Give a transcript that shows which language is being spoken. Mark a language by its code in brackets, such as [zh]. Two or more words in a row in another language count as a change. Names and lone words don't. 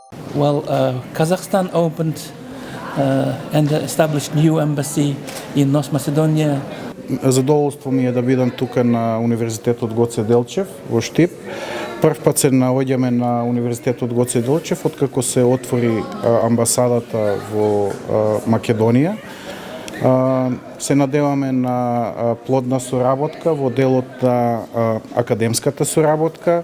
[en] Well, Kazakhstan opened and established new embassy in North Macedonia. [mk] Задоволство ми е да бидам тука на Универзитетот Гоце Делчев во Штип. Прв пат се наоѓаме на Универзитетот Гоце Делчев откако се отвори амбасадата во Македонија. Се надеваме на плодна соработка во делот на академската соработка.